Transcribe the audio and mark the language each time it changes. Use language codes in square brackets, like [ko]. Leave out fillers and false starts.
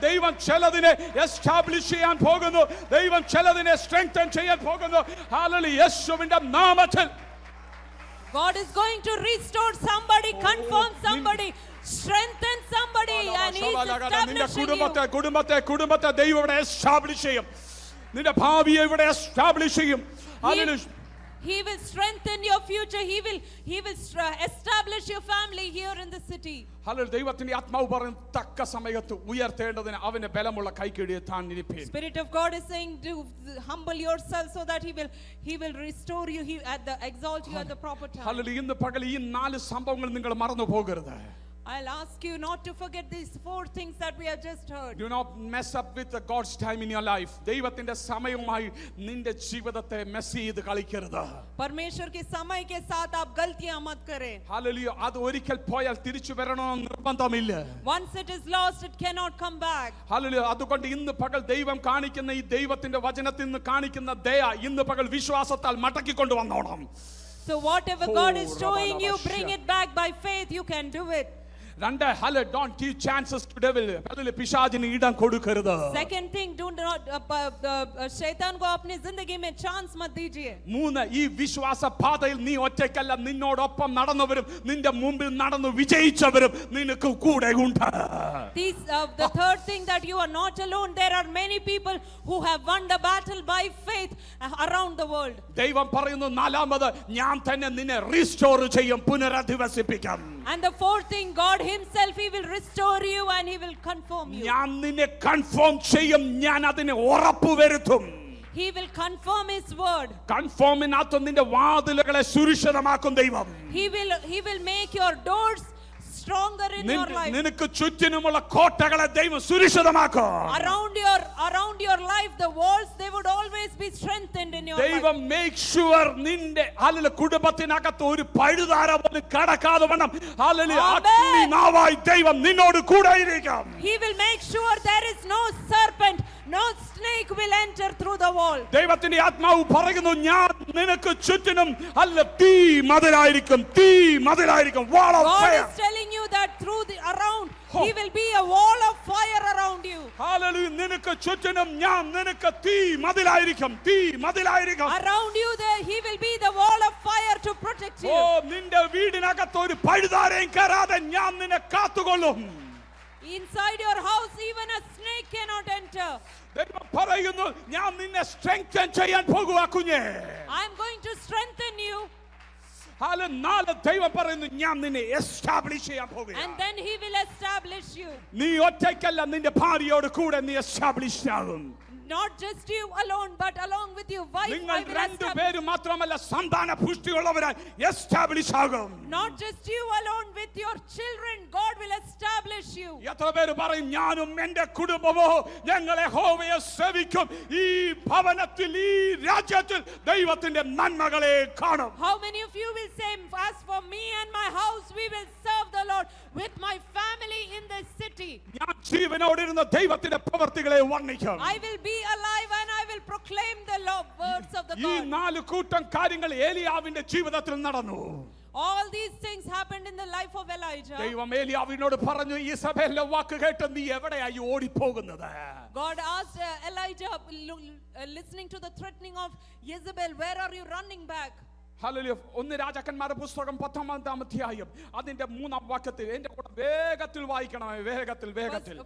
[ml] ദൈവം ചിലതിനെ എസ്റ്റാബ്ലിഷ് ചെയ്യാൻ പോകുന്നു. ദൈവം ചിലതിനെ സ്ട്രെങ്തൻ ചെയ്യാൻ പോകുന്നു. ഹല്ലേലൂയ. യേശുവിന്റെ നാമത്തിൽ [en] God is going to restore somebody, confirm somebody, strengthen somebody, and he is establishing you. [ml] കുടുംബത്തെ ദൈവം ഇവിടെ എസ്റ്റാബ്ലിഷ് ചെയ്യും. നിന്റെ ഭാവിയെ ഇവിടെ എസ്റ്റാബ്ലിഷ് ചെയ്യും. Hallelujah. [en] He will strengthen your future. He will establish your family here in the city. [ml] Hallelujah. ദൈവത്തിന്റെ ആത്മാവ് പറയുന്നു, തക്ക സമയത്ത് ഉയർത്തേണ്ടതിന് അവന്റെ ബലമുള്ള കൈക്കീഴിൽ താൻ ഇരിപ്പീൻ. [en] Spirit of God is saying to humble yourself so that he will restore you, exalt you at the proper time. [ml] Hallelujah. ഇന്ന് പകൽ ഈ 4 സംഭവങ്ങൾ നിങ്ങൾ മറന്നു പോകരുത്. [en] I'll ask you not to forget these 4 things that we have just heard. Do not mess up with the God's time in your life. [ml] ദൈവത്തിന്റെ സമയവുമായി നിന്റെ ജീവിതത്തെ മെസ് ചെയ്ത് കളിക്കരുത്. [hi] परमेश्वर के समय के साथ आप गलतियां मत करें. [ml] ഹല്ലേലൂയ. അത് ഒരിക്കൽ പോയാൽ തിരിച്ചു വരണമെന്ന് നിർബന്ധമില്ല. [en] Once it is lost, it cannot come back. [ml] Hallelujah. അതുകൊണ്ട് ഇന്ന് പകൽ ദൈവം കാണിക്കുന്ന ഈ ദൈവത്തിന്റെ വചനത്തിൽ നിന്ന് കാണിക്കുന്ന ദയ ഇന്ന് പകൽ വിശ്വാസത്താൽ മടക്കി കൊണ്ടുവന്നോണം. [en] So whatever God is showing you, bring it back by faith. You can do it. [ml] രണ്ട്, [en] don't give chances to devil. [ml] Hallelujah. പിശാചിന് ഇടം കൊടുക്കരുത്. [en] Second thing, do not [hi] शैतान को अपनी जिंदगी में चांस मत दीजिए. [ml] 3, ഈ വിശ്വാസ പാതയിൽ നീ ഒറ്റയ്ക്കല്ല, നിന്നോടൊപ്പം നടന്നവരും നിന്റെ മുമ്പിൽ നടന്നു വിജയിച്ചവരും നിനക്ക് കൂടെ ഉണ്ട്. [en] The third thing, that you are not alone. There are many people who have won the battle by faith around the world. [ml] ദൈവം പറയുന്നു, 4ാമത് ഞാൻ തന്നെ നിന്നെ റീസ്റ്റോർ ചെയ്യും, പുനരധിവസിപ്പിക്കും. [en] And the fourth thing, God himself, he will restore you and he will confirm you. [ml] ഞാൻ നിന്നെ confirm ചെയ്യും, ഞാൻ അതിനെ ഉറപ്പുവരുത്തും. [en] He will confirm his word. [ml] കൺഫേമിനകത്ത് നിന്റെ വാതിലുകളെ സുരക്ഷിതമാക്കും ദൈവം. [en] He will make your doors stronger in your life. [ml] നിനക്ക് ചുറ്റിനുമുള്ള കോട്ടകളെ ദൈവം സുരക്ഷിതമാക്കും. [en] Around your life, the walls, they would always be strengthened in your life. [ml] ദൈവം [en] make sure [ml] നിന്റെ ഹല്ലേലൂയ കുടുംബത്തിനകത്ത് ഒരു പഴുതാര പോലും കടക്കാതെ വണ്ണം ഹല്ലേലൂയ അഗ്നിനാവായി ദൈവം നിന്നോട് കൂടെ ഇരിക്കും. [en] He will make sure there is no serpent, no snake will enter through the wall. [ml] ദൈവത്തിന്റെ ആത്മാവ് പറയുന്നു, ഞാൻ നിനക്ക് ചുറ്റിനും തീ മതിലായിരിക്കും. [en] Wall of fire. God is telling you that around he will be a wall of fire around you. Hallelujah. [ml] നിനക്ക് ചുറ്റിനും ഞാൻ നിനക്ക് തീ മതിലായിരിക്കും. [en] Around you there he will be the wall of fire to protect you. [ml] നിന്റെ വീടിനകത്ത് ഒരു പഴുതാരയും കയറാതെ ഞാൻ നിന്നെ കാത്തുകൊള്ളും. [en] Inside your house even a snake cannot enter. [ml] ദൈവം പറയുന്നു, ഞാൻ നിന്നെ സ്ട്രെങ്തൻ ചെയ്യാൻ പോകുവാ കുഞ്ഞേ. [en] I am going to strengthen you. [ml] Hallelujah. ദൈവം പറയുന്നു, ഞാൻ നിന്നെ എസ്റ്റാബ്ലിഷ് ചെയ്യാൻ പോകുന്നു. [en] And then he will establish you. [ml] നീ ഒറ്റയ്ക്കല്ല, നിന്റെ ഭാര്യയോട് കൂടെ നീ എസ്റ്റാബ്ലിഷ് ആകും. [en] Not just you alone, but along with your wife. [ml] നിങ്ങൾ രണ്ടുപേരും മാത്രമല്ല സന്താന പുഷ്ടിയുള്ളവരായി എസ്റ്റാബ്ലിഷ് ആകും. [en] Not just you alone, with your children God will establish you. [ml] എത്ര പേര് പറയും, ഞാനും എൻ്റെ കുടുംബമോ ഞങ്ങൾ യഹോവയെ സേവിക്കും, ഈ ഭവനത്തിൽ ഈ രാജ്യത്തിൽ ദൈവത്തിന്റെ നന്മകളെ കാണും. [en] How many of you will say, as for me and my house we will serve the Lord with my family in this city? [ml] ഞാൻ ജീവനോടിരുന്ന ദൈവത്തിന്റെ പ്രവൃത്തികളെ വർണ്ണിക്കും. [en] I will be alive and I will proclaim the words of the [ml] ഈ [en] God. [ml] 4 കൂട്ടം കാര്യങ്ങൾ ഏലിയാവിന്റെ ജീവിതത്തിൽ നടന്നു. [en] All these things happened in the life of Elijah. [ml] ദൈവം ഏലിയാവിനോട് പറഞ്ഞു, ഈസബേലിന്റെ വാക്ക് കേട്ട് നീ എവിടെയായി ഓടിപ്പോകുന്നത്? [en] God asked Elijah, listening to the threatening of Jezebel, where are you running back? [ml] Hallelujah. ഒന്ന് രാജാക്കന്മാരുടെ പുസ്തകം 10-ാം അധ്യായം അതിന്റെ 3-ാം വാക്യത്തിൽ എന്റെ കൂടെ വേഗത്തിൽ വായിക്കണമേ, വേഗത്തിൽ.